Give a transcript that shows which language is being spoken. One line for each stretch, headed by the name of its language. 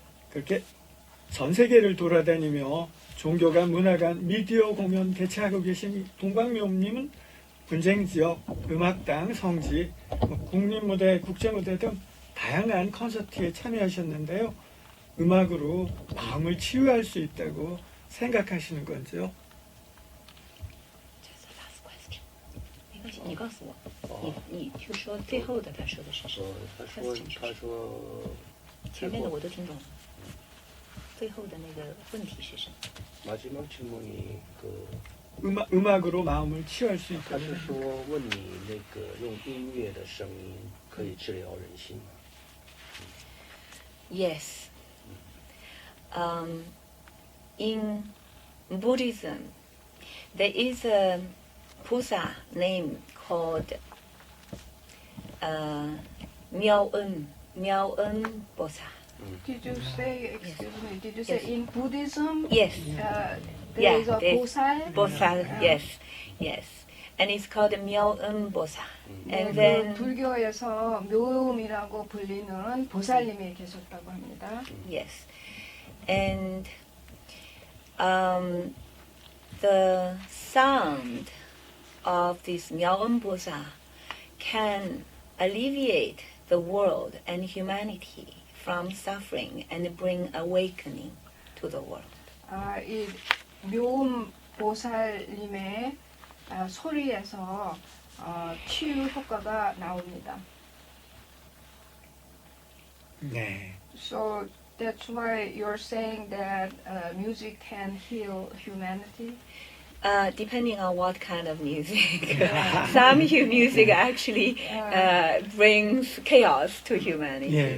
Korean: 그렇게 전 세계를 돌아다니며 종교관, 문화관, 미디어 공연 개최하고 계신 동방묘음님은 분쟁지역, 음악당, 성지, 국립무대, 국제무대 등 다양한 콘서트에 참여하셨는데요. 음악으로 마음을 치유할 수 있다고 생각하시는 건지요?
English: That's the last question.
Chinese: 没关系，你告诉我，你就说最后的他说的是什么？他说前面的我都听懂了，最后的那个问题是什么？
Korean: 마지막 질문이 그 음악으로 마음을 치유할 수
Chinese: 他
Korean: 있다고
Chinese: 是说问你那个用音乐的声音可以治疗人心吗？
English: Yes. In Buddhism, there is a Pusa name called Miao En Bosa. Did you say, excuse me, did you say in Buddhism Yes, there is a there's
Korean: 보살?
English: Bosa. Yes. And it's called Miao En Bosa.
Korean: 네,
English: And
Korean: 그
English: then
Korean: 불교에서 묘음이라고 불리는 보살님이 계셨다고 합니다.
English: yes, and the sound of this Miao En Bosa can alleviate the world and humanity from suffering and bring awakening to the world.
Korean: 이 묘음 보살님의 소리에서 치유 효과가 나옵니다. 네.
English: So that's why you're saying that music can heal humanity. Depending on what kind of music. Some music actually brings chaos to humanity.